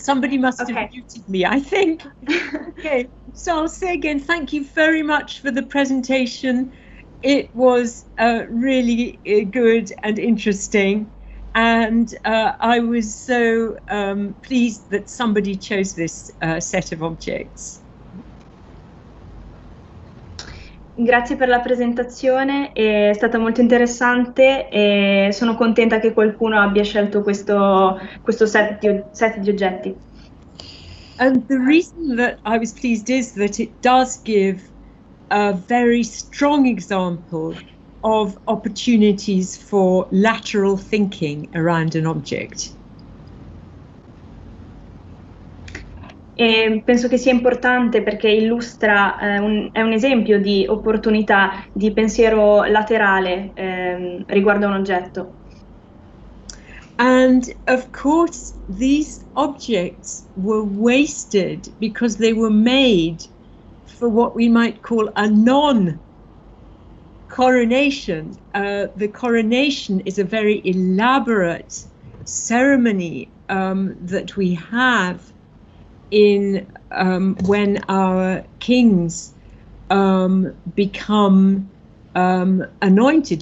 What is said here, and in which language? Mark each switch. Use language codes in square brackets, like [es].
[en] Somebody must have muted me, I think. Okay, so I'll say again, thank you very much for the presentation. It was really good and interesting. And I was so pleased that somebody chose this set of objects. [it] Grazie per la presentazione, è stata molto interessante e sono contenta che qualcuno abbia scelto questo set di oggetti. [en] And the reason that I was pleased is that it does give a very strong example of opportunities for lateral thinking around an object. [it] E penso che sia importante perché illustra, è un esempio di opportunità di pensiero laterale riguardo a un oggetto. [en] And of course, these objects were wasted because they were made for what we might call a non-coronation. The coronation is a very elaborate ceremony that we have in when our kings become anointed.